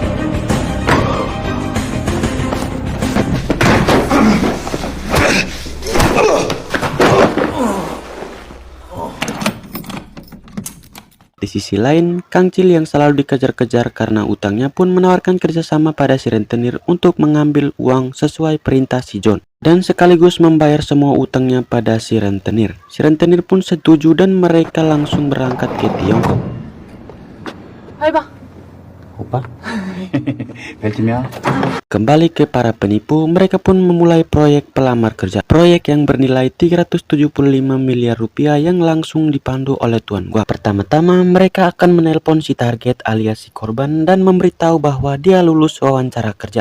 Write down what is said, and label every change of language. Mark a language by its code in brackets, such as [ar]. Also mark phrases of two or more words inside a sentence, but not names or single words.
[id] Di sisi lain, Kang Chil yang selalu dikejar-kejar karena utangnya pun menawarkan kerjasama pada si rentenir untuk mengambil uang sesuai perintah si John dan sekaligus membayar semua utangnya pada si rentenir. Si rentenir pun setuju dan mereka langsung berangkat ke Tiongkok. [ko] 해봐. 오빠? 벨트면? [id] Kembali ke para penipu, mereka pun memulai proyek pelamar kerja. Proyek yang bernilai 375 miliar rupiah yang langsung dipandu oleh Tuan Guak. Pertama-tama mereka akan menelpon si target alias si korban dan memberitahu bahwa dia lulus wawancara kerja.